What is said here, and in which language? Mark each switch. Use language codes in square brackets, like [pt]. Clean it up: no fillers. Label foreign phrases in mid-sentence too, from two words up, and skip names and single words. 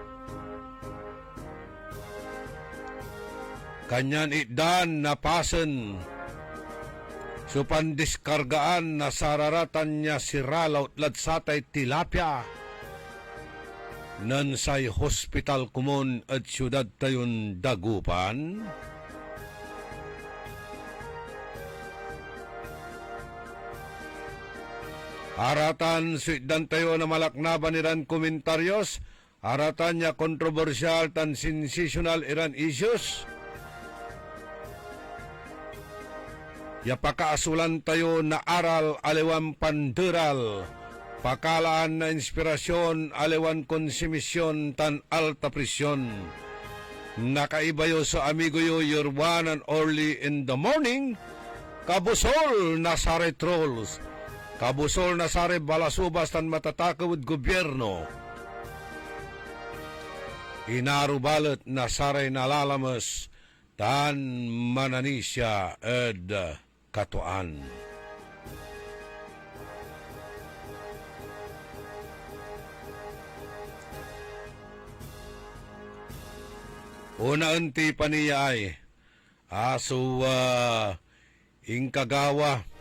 [pag] Kanyan idan na pasen so pandiskargaan na sararatan niya si Ralaut ladsatay tilapia nan say hospital kumon at syudad tayon Dagupan. Aratan suidan tayo na malaknaban iran komentaryos, aratan niya kontrobersyal tan sensational iran issues. Ya pakaasulan tayo na aral aliwan panderal, pakalaan na inspirasyon aliwan konsumisyon tan alta presyon. Nakaibayo sa amigo yo [en] your one and only in the morning, [pag] kabusol na sare trolls, kabusol na sare balasubas tan matatakaw gobyerno. Inarubalat na sare nalalamas tan mananisya ed katuan. Una unti pa niya ay ingkagawa